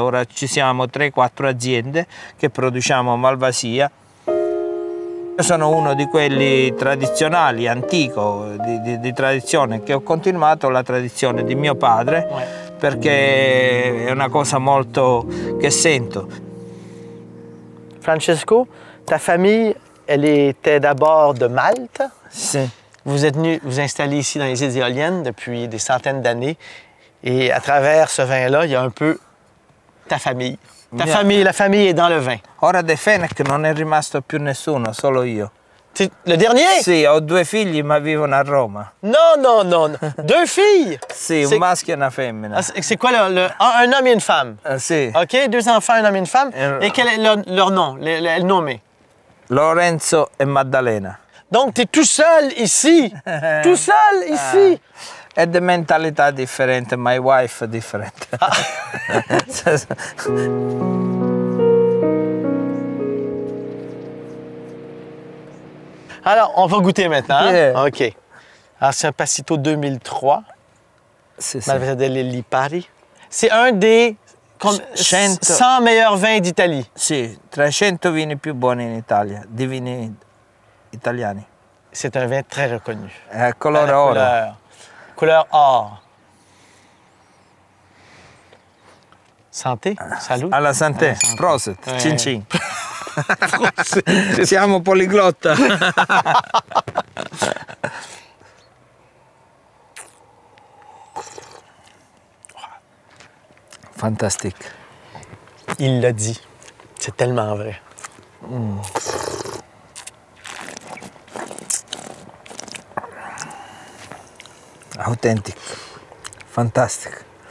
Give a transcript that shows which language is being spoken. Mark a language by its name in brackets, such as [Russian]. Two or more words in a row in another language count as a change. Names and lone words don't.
[Italian] Ora ci siamo 3-4 aziende che produciamo Malvasia. Io sono uno di quelli tradizionali, antico, di tradizione, che ho continuato la tradizione di mio padre perché è una cosa molto che sento. Francesco, [French] ta famille, elle était d'abord de Malte. [Italian] Sì. [French] Vous êtes venu vous installer ici dans les îles éoliennes depuis des centaines d'années. Et à travers ce vin-là, il y a un peu ta famille. Famille, la famille est dans le vin. [Italian] Ora dei Fenech non è rimasto più nessuno, solo io. [French] Le dernier? [Italian] Sì, ho 2 figli ma vivono a Roma. [French] Non. 2 filles? [Italian] Sì, un maschio e una femmina. [French] C'est quoi un homme et une femme? [Italian] Sì. [French] OK, 2 enfants, un homme et une femme. Et quel est leur nom, le nommé? [Italian] Lorenzo e Maddalena. [French] Donc, tu es tout seul ici. Tout seul ici. [Italian] È di mentalità differente, [English] my wife [Italian] è differente. [French] Alors, on va goûter maintenant. [English] Yeah. [French] OK. Alors, c'est un Passito 2003. [Italian] Sì. Malvasia delle Lipari. [French] C'est un des 100 meilleurs vins d'Italie. [Italian] Sì, tra i 100 vini più buoni in Italia, di vini italiani. [French] C'est un vin très reconnu. [Italian] Colore oro. [French] Couleur or. Santé, salut. [Italian] Alla santé, prosit, [French] Ouais. [Italian] cin cin. Siamo poliglotta. [French] Fantastique. Il l'a dit. C'est tellement vrai. [English] Authentic. Fantastic.